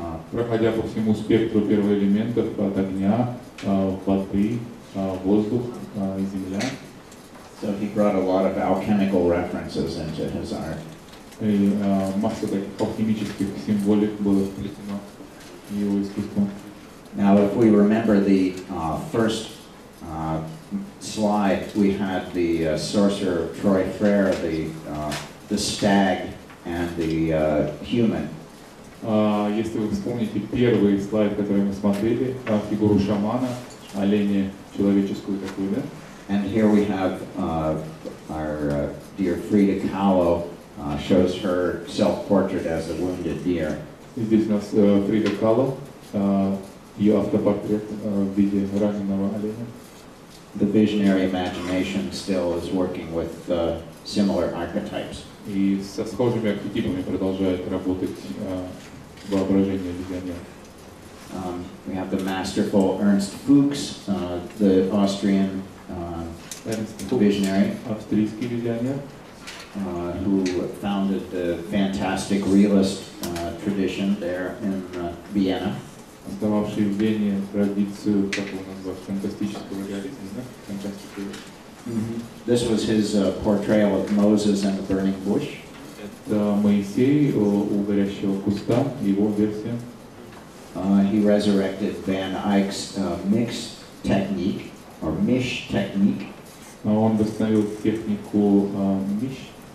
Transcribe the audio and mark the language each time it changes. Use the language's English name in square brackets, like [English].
[Russian] Проходя по всему спектру первоэлементов, от огня, воды, воздух и земля. [English] So he brought a lot of alchemical references into his art. [Russian] И масса таких алхимических символик было вплетено в его искусство. [English] Now, if we remember the first slide, we had the sorcerer of Troy Frere, the stag, and the human. [Russian] Если вы вспомните первый слайд, который мы смотрели, фигуру шамана, оленя человеческую такую, да? [English] And here we have our dear Frida Kahlo shows her self-portrait as a wounded deer. [Russian] Здесь у нас Фрида Кало, ее автопортрет в виде раненого оленя. [English] The visionary imagination still is working with similar archetypes. [Russian] И со схожими архетипами продолжает работать воображение визионера. [English] We have the masterful Ernst Fuchs, the Austrian visionary, [Russian] австрийский визионер, [English] who founded the fantastic realist tradition there in Vienna. [Russian] Основавший в Вене традицию, как его назвать, фантастического реализма, да? [English] This was his portrayal of Moses and the burning bush. [Russian] Это Моисей у горящего куста, его версия. [English] He resurrected Van Eyck's mixed technique, or mish technique. [Russian] Он восстановил технику миш.